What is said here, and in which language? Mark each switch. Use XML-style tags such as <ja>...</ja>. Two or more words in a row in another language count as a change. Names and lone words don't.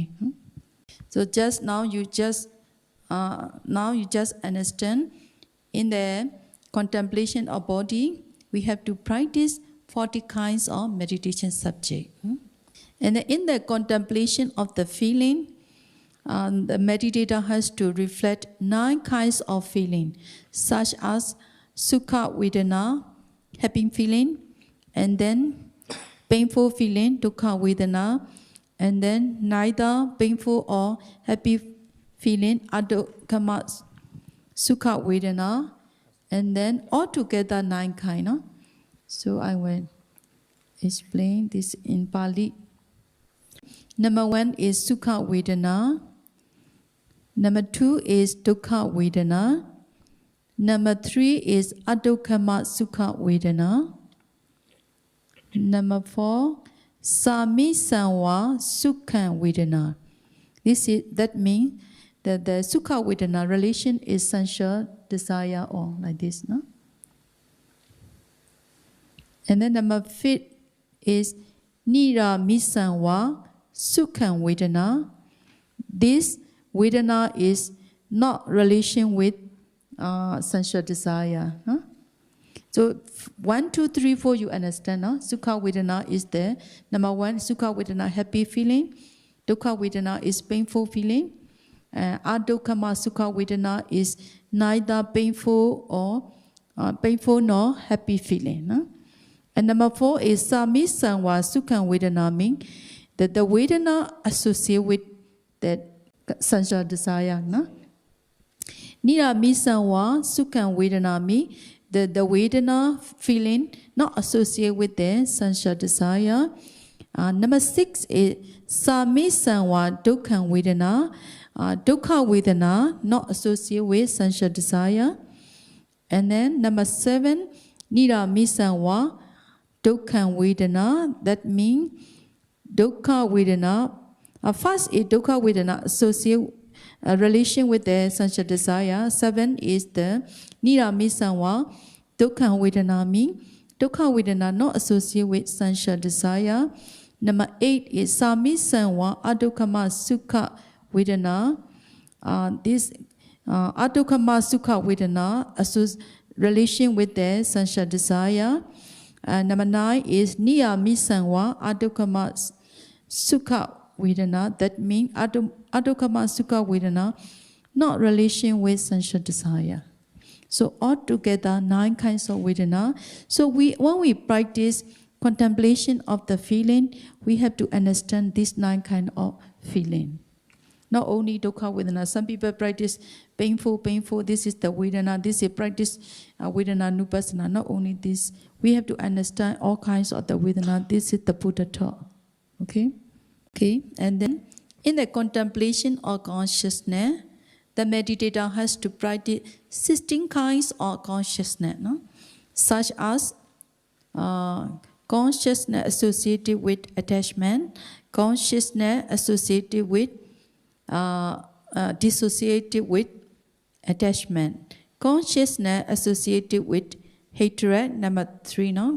<en>So just now you just understand in the contemplation of body, we have to practice 40 kinds of meditation subject. And in the contemplation of the feeling, the meditator has to reflect 9 kinds of feeling, such as</en> <pi>sukha vedana,</pi> <en>happy feeling, and then painful feeling,</en> <pi>dukkha vedana,</pi> <en>and then neither painful or happy feeling,</en> <pi>adukama sukha vedana,</pi> <en>and then altogether 9 kinds. So I will explain this in Pali. Number 1 is</en> <pi>sukha vedana.</pi> <en>Number 2 is</en> <pi>dukkha vedana.</pi> <en>Number 3 is</en> <pi>adukama sukha vedana. Number 4, samisamva sukha vedana.</pi> <en>That means that the</en> <pi>sukha vedana</pi> <en>relation is sensual desire or like this, no? And then number 5 is</en> <pi>niramisamva sukha vedana.</pi> <en>This vedana is not relation with sensual desire. Huh? So 1, 2, 3, 4, you understand? No?</en> <pi>Sukha vedana</pi> <en>is there. Number 1,</en> <pi>sukha vedana,</pi> <en>happy feeling.</en> <pi>Dukkha vedana</pi> <en>is painful feeling.</en> <pi>Adukama sukha vedana</pi> <en>is neither painful nor happy feeling. No? And number 4 is</en> <pi>samisamva sukha vedana,</pi> <en>means that the vedana associated with that sensual desire. No?</en> <pi>Niramisamva sukha vedana</pi> <en>means the vedana feeling not associated with the sensual desire. Number 6 is</en> <pi>samisamva dukkha vedana. Dukkha vedana</pi> <en>not associated with sensual desire. And then number 7,</en> <pi>niramisamva dukkha vedana.</pi> <en>That means</en> <pi>dukkha vedana.</pi> <en>First is</en> <pi>dukkha vedana</pi> <en>associated relation with the sensual desire. 7 is the</en> <pi>niramisamva dukkha vedana,</pi> <en>means</en> <pi>dukkha vedana</pi> <en>not associated with sensual desire.</en> <pi>Number 8 is samisamva adukama sukha vedana.</pi> <en>This</en> <pi>adukama sukha vedana</pi> <en>relation with the sensual desire.</en> <pi>Number 9 is niramisamva adukama sukha vedana.</pi> <en>That means</en> <pi>adukama sukha vedana</pi> <en>not relation with sensual desire. So altogether 9 kinds of vedana. So when we practice contemplation of the feeling, we have to understand these 9 kinds of feeling. Not only</en> <pi>dukkha vedana.</pi> <en>Some people practice painful. This is the vedana. This is practice</en> <pi>vedana nupassana.</pi> <en>Not only this, we have to understand all kinds of the vedana. This is the Buddha talk. Okay. And then in the contemplation of consciousness, the meditator has to practice 16 kinds of consciousness, no? Such as consciousness associated with attachment, consciousness associated with dissociated with attachment, consciousness associated with hatred, number 3, no?</en>